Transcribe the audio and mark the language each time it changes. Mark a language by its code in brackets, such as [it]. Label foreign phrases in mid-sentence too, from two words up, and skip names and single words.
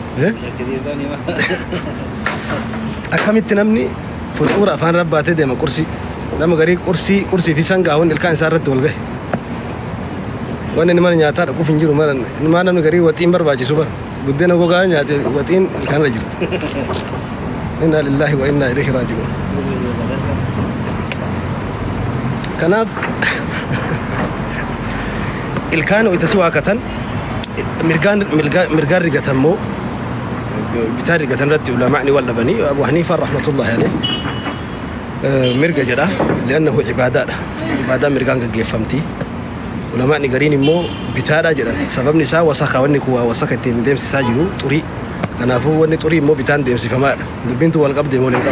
[om] akkamitti namni fuxuura afaan rabbaatee deema qursii nama garii qursii fi sangaawwan ilkaan isaa irratti wal gahe wanni mana nyaataa dhaquuf hin jiru mana namni garii waxiin barbaachisu bar buddeena gogaa nyaate waxiin ilkaan irra jirti [ar] إنا لله وإنا إليه راجعون [om] kanaaf ilkaan wayita si waakatan mirgaan rigatan moo bitaan rigatan irratti ulamaa'ni wal dhabanii Abu Haniifaa [ar] رحمة الله عليه [om] mirga jedha li'annahu ibaadaadha ibaadaa mirgaan gaggeeffamtii ulamaa'ni gariin immoo bitaadha jedhan sababni isaa wasaka wanni kuwaa wasaka ittiin deemsisaa jiru xurii kanaafuu wanni xurii immoo bitaan deemsifamaadha dubbiintu wal qabdee moo hin